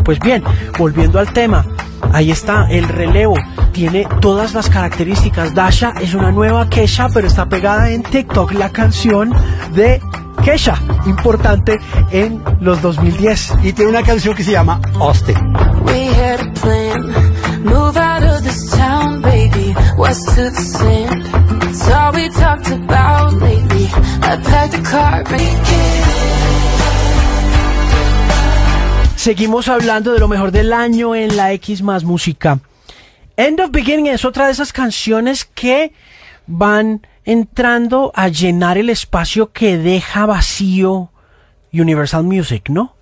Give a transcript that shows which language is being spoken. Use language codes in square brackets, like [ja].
[es] Pues bien, volviendo al tema, ahí está el relevo. Tiene todas las características. Dasha es una nueva Kesha, pero está pegada en TikTok la canción de Kesha, importante en los 2010. Y tiene una canción que se llama Austin. [en] We had a plan, move out of this town, baby, west to the sand. It's all we talked about lately. I packed the car, baby. [es] Seguimos hablando de lo mejor del año en la X más música. End of Beginning es otra de esas canciones que van entrando a llenar el espacio que deja vacío Universal Music, ¿no?